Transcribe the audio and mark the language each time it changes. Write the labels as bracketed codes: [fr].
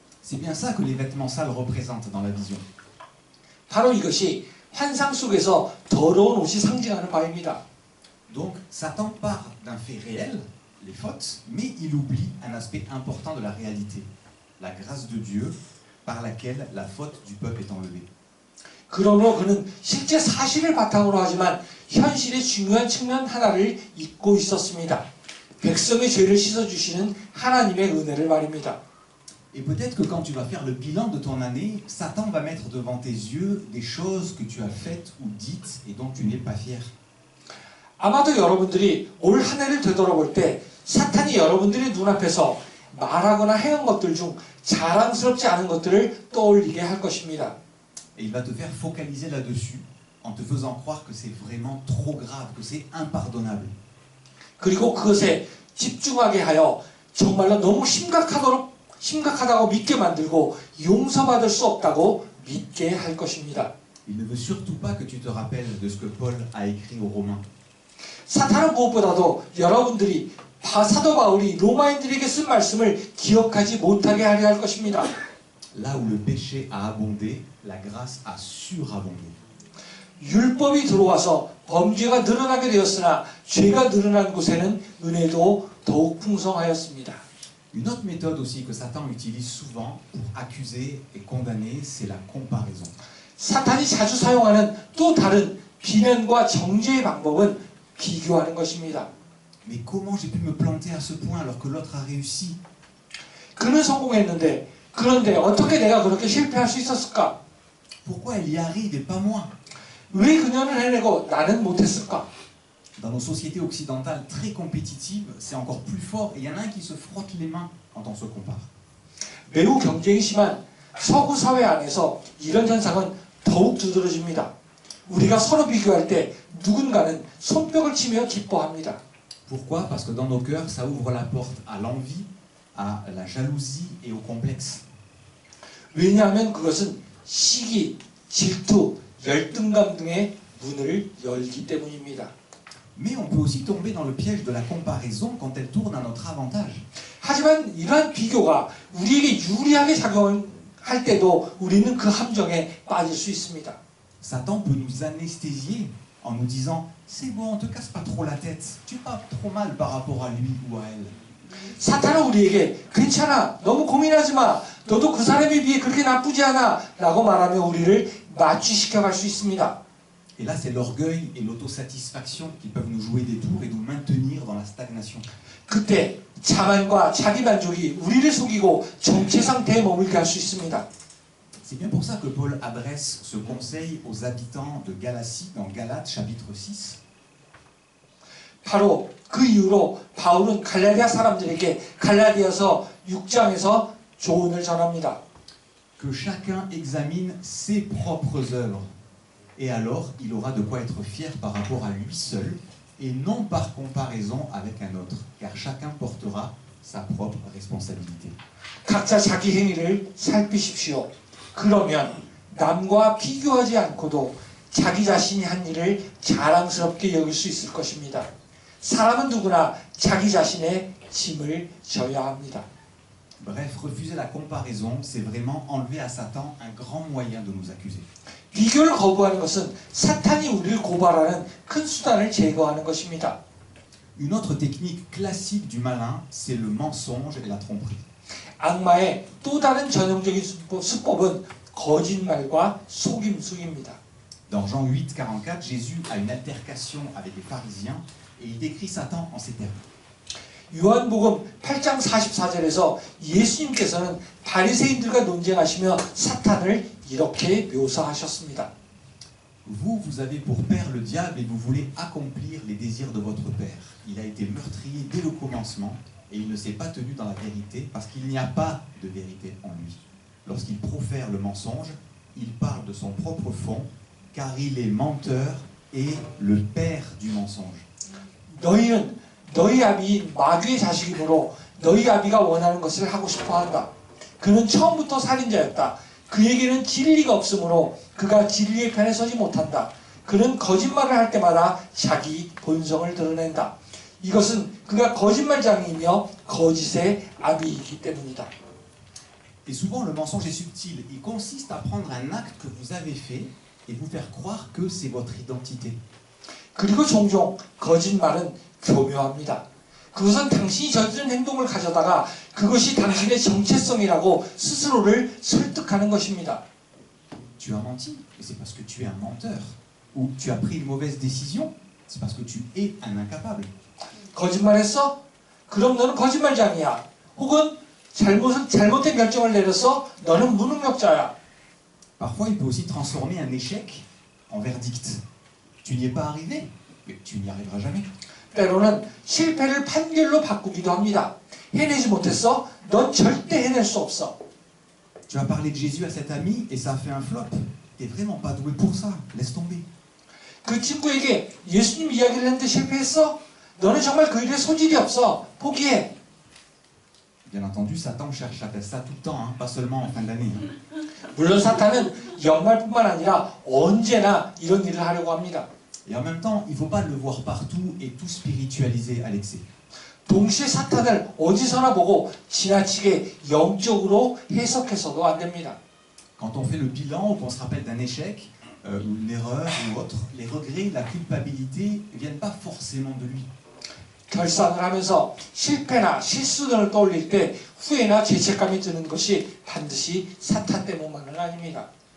[fr] C'est bien ça que les vêtements sales représentent dans la vision. [ko] 바로 이것이 환상 속에서 더러운 옷이 상징하는 바입니다. [fr] Donc Satan part d'un fait réel, les fautes, mais il oublie un aspect important de la réalité, la grâce de Dieu par laquelle la faute du peuple est enlevée. [ko] 그러므로 그는 실제 사실을 바탕으로 하지만 현실의 중요한 측면 하나를 잊고 있었습니다. 백성의 죄를 씻어주시는 하나님의 은혜를 말입니다. [fr] Et peut-être que quand tu vas faire le bilan de ton année, Satan va mettre devant tes yeux des choses que tu as faites ou dites et dont tu n'es pas fier. [ko] 아마도 여러분들이 올 한 해를 되돌아볼 때 사탄이 여러분들의 눈앞에서 말하거나 해온 것들 중 자랑스럽지 않은 것들을 떠올리게 할 것입니다. [fr] Et il va te faire focaliser là-dessus en te faisant croire que c'est vraiment trop grave, que c'est impardonnable. [ko] 그리고 그것에 집중하게 하여 정말로 너무 심각하다고 믿게 만들고 용서받을 수 없다고 믿게 할 것입니다. [fr] Il ne veut surtout pas que tu te rappelles de ce que Paul a écrit aux Romains. [ko] 사탄은 무엇보다도 여러분들이 사도 바울이 로마인들에게 쓴 말씀을 기억하지 못하게 하려 할 것입니다. [fr] Là où le péché a abondé, la grâce a surabondé. [ko] 율법이 들어와서 범죄가 늘어나게 되었으나 죄가 늘어난 곳에는 은혜도 더욱 풍성하였습니다. [fr] Une autre méthode aussi que Satan utilise souvent pour accuser et condamner, c'est la comparaison. [ko] 사탄이 자주 사용하는 또 다른 비난과 정죄의 방법은 비교하는 것입니다. [fr] Mais comment j'ai pu me planter à ce point alors que l'autre a réussi? [ko] 그는 성공했는데 그런데 어떻게 내가 그렇게 실패할 수 있었을까? [fr] Pourquoi elle y arrive et pas moi? [ko] 왜 그녀는 해내고 나는 못했을까? [fr] Dans nos sociétés occidentales très compétitives, c'est encore plus fort et il y en a un qui se frotte les mains quand on se compare. [ko] 매우 경쟁이 심한 서구 사회 안에서 이런 현상은 더욱 두드러집니다. 우리가 서로 비교할 때 누군가는 손뼉을 치며 기뻐합니다. [fr] Pourquoi? Parce que dans nos cœurs, ça ouvre la porte à l'envie, à la jalousie et au complexe. [ko] 왜냐하면 그것은 시기, 질투, 열등감 등의 문을 열기 때문입니다. [fr] Mais on peut aussi tomber dans le piège de la comparaison quand elle tourne à notre avantage. [ko] 하지만 이러한 비교가 우리에게 유리하게 작용할 때도 우리는 그 함정에 빠질 수 있습니다. [fr] Satan peut nous anesthésier en nous disant « C'est bon, te casse pas trop la tête, tu vas pas trop mal par rapport à lui ou à elle. » [ko] 사탄은 우리에게 괜찮아, 너무 고민하지 마, 너도 그 사람에 비해 그렇게 나쁘지 않아 라고 말하며 우리를 마취시켜갈 수 있습니다. [fr] Et là, c'est l'orgueil et l'autosatisfaction qui peuvent nous jouer des tours et nous maintenir dans la stagnation. [ko] 그때 자만과 자기만족이 우리를 속이고 정체 상태에 머물게 할 수 있습니다. [fr] C'est bien pour ça que Paul adresse ce conseil aux habitants de Galatie dans Galates chapitre 6. [ko] 바로 그 이유로 바울은 갈라디아 사람들에게 갈라디아서 6장에서 조언을 전합니다. [fr] Que chacun examine ses propres œuvres. Et alors, il aura de quoi être fier par rapport à lui seul, et non par comparaison avec un autre, car chacun portera sa propre responsabilité. [ko] 각자 자기 행위를 살피십시오. 그러면 남과 비교하지 않고도 자기 자신이 한 일을 자랑스럽게 여길 수 있을 것입니다. 사람은 누구나 자기 자신의 짐을 져야 합니다. [fr] Bref, refuser la comparaison, c'est vraiment enlever à Satan un grand moyen de nous accuser. [ko] 비교를 거부하는 것은 사탄이 우리를 고발하는 큰 수단을 제거하는 것입니다. [fr] Une autre technique classique du malin, c'est le mensonge et la tromperie. [ko] 악마의 또 다른 전형적인 수법은 거짓말과 속임수입니다. [fr] Dans Jean 8, 44, Jésus a une altercation avec les pharisiens et il décrit Satan en ces termes. [ko] 요한복음 8장 44절에서 예수님께서는 바리새인들과 논쟁하시며 사탄을 이렇게 묘사하셨습니다. [fr] Vous avez pour père le diable et vous voulez accomplir les désirs de votre père. Il a été meurtrier dès le commencement et il ne s'est pas tenu dans la vérité parce qu'il n'y a pas de vérité en lui. Lorsqu'il profère le mensonge, il parle de son propre fond car il est menteur et le père du mensonge. [ko] 너희는 너희 아비인 마귀의 자식이므로 너희 아비가 원하는 것을 하고 싶어 한다. 그는 처음부터 살인자였다. 그에게는 진리가 없으므로 그가 진리의 편에 서지 못한다. 그는 거짓말을 할 때마다 자기 본성을 드러낸다. 이것은 그가 거짓말장이며 거짓의 아비이기 때문이다. [fr] Et souvent le mensonge est subtil. Il consiste à prendre un acte que vous avez fait et vous faire croire que c'est votre identité. [ko] 그리고 종종 거짓말은 교묘합니다. 그것은 당신이 저지른 행동을 가져다가 그것이 당신의 정체성이라고 스스로를 설득하는 것입니다. [fr] Tu as menti, et c'est parce que tu es un menteur. Ou tu as pris une mauvaise décision, c'est parce que tu es un incapable. [ko] 거짓말했어? 그럼 너는 거짓말장이야. 혹은 잘못된 결정을 내렸어? 너는 무능력자야. [fr] Parfois, il peut aussi transformer un échec en verdict. Tu n'y es pas arrivé, mais tu n'y arriveras jamais. [ko] 때로는 실패를 판결로 바꾸기도 합니다. 해내지 못했어? 넌 절대 해낼 수 없어. [fr] Tu as parlé de Jésus à cet ami et ça a fait un flop. T'es vraiment pas doué pour ça. Laisse tomber. [ko] 그 친구에게 예수님 이야기를 했는데 실패했어? 너는 정말 그 일에 소질이 없어. 포기해. [fr] Bien entendu, Satan cherche à faire ça tout le temps, hein, pas seulement en fin d'année. [ko] 물론 사탄은 연말뿐만 아니라 언제나 이런 일을 하려고 합니다. [fr] Et en même temps, il ne faut pas le voir partout et tout spiritualiser à l'excès. [ko] 동시에 사탄을 어디서나 보고 지나치게 영적으로 해석해서도 안 됩니다. [fr] Quand on fait le bilan ou qu'on se rappelle d'un échec, une erreur ou autre, les regrets, la culpabilité ne viennent pas forcément de lui. [ko] 결산을 하면서 실패나 실수 등을 떠올릴 때 후회나 죄책감이 드는 것이 반드시 사탄 때문만은 아닙니다.